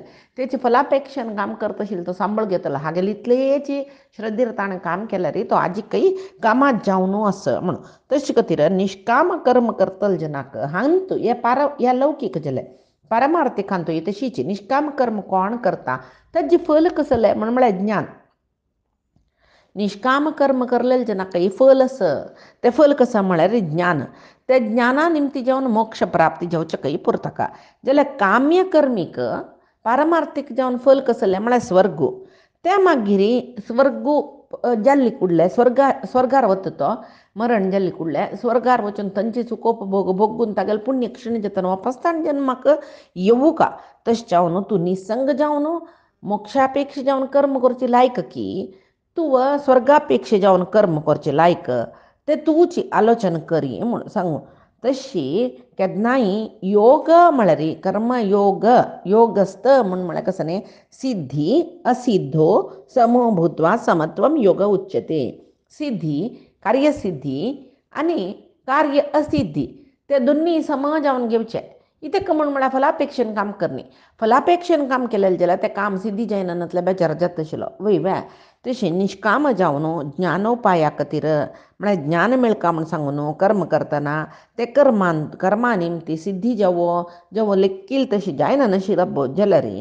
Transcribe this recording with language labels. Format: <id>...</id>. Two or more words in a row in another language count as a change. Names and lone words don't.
<kok>तेची फलापेक्षेन काम करता आशिल्लो तो सांबळ घेतलो. हागेले इतलेची श्रद्धेर ताणें काम केल्यार तो आजीकय कामात जावन आस म्हणून. तशे खातीर निष्काम कर्म करतले जनाक हांतू हे लौकीक जालें. पारमार्थीकांतूय तशीच निष्काम कर्म कोण करता ताजे फल कसलें म्हळ्यार ज्ञान. निष्काम कर्म करलेले जनाकय फल आसा. तें फल कसं म्हळ्यार ज्ञान. त्या ज्ञाना निमती जावन मोक्ष प्राप्ती जावचेकय पुरताका. जाल्यार काम्य कर्मीक पारमार्थीक जावन फल कसले म्हळ्यार स्वर्गू. त्या मागिरी स्वर्गू जाल्ली कुडले स्वर्गार वता तो मरण जाल्ली कुडले स्वर्गार वचून थंयची सुखोपभोग भोगून तागेले पुण्य क्षीण जाता वापस ताण जन्माक येवू का. तशें जावन तूं निसंग जावन मोक्षापेक्षा जावन कर्म करची लायक की तूं स्वर्गापेक्षा जावन कर्म करचे लायक ते तुची आलोचना करी म्हूण सांगू. तशी केन्नाय योग म्हळ्यार कर्मयोग योगस्त म्हळ्यार कसं न्ही</kok> <sa>सिद्धी असिद्धो समो भूत्वा समत्वम योग उच्यते.</sa> <kok>सिद्धी कार्यसिद्धी आणि कार्य असिद्धी ते दोन्ही सम जावन घेवचे. इतक म्हळ्यार फलापेक्षेन काम करणे. फलापेक्षेन काम केलें जाल्यार तें काम सिद्धी जायना नातल्या बेजार जाता आशिल्लो वय वे. तशें निश्काम जावन ज्ञानोपाया खातीर म्हळ्यार ज्ञान मेळका म्हूण सांगून कर्म करतना ते कर्मा निमती सिद्धी जेवो लेखील तशी जायना नाशिल्लो जाल्यार</kok>